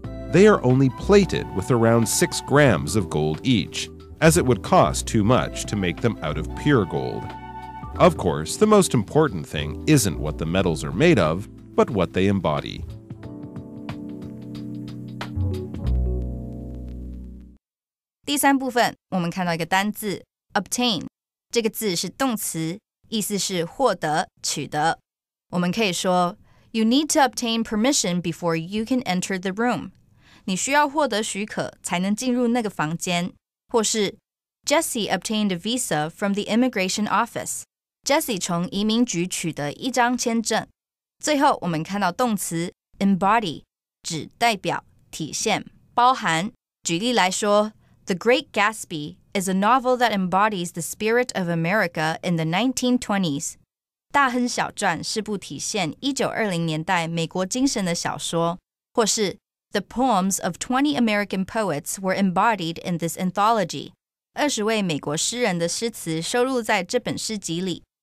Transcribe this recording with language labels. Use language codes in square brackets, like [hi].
[en] They are only plated with around 6 grams of gold each, as it would cost too much to make them out of pure gold. Of course, the most important thing isn't what the medals are made of, but what they embody. [zh] 第三部分，我们看到一个单字 obtain， 这个字是动词，意思是获得、取得。我们可以说 [en] You need to obtain permission before you can enter the room. [zh] 你需要获得许可才能进入那个房间。或是 [en] Jessie obtained a visa from the immigration office. [zh] Jessie 从移民局取得一张签证。最后我们看到动词 embody， 指代表、体现、包含。举例来说 [en] The Great Gatsby is a novel that embodies the spirit of America in the 1920s. [zh] 大亨小传是部体现1920年代美国精神的小说。或是 [en] The poems of 20 American poets were embodied in this anthology. [zh] 20位美国诗人的诗词收录在这本诗集里。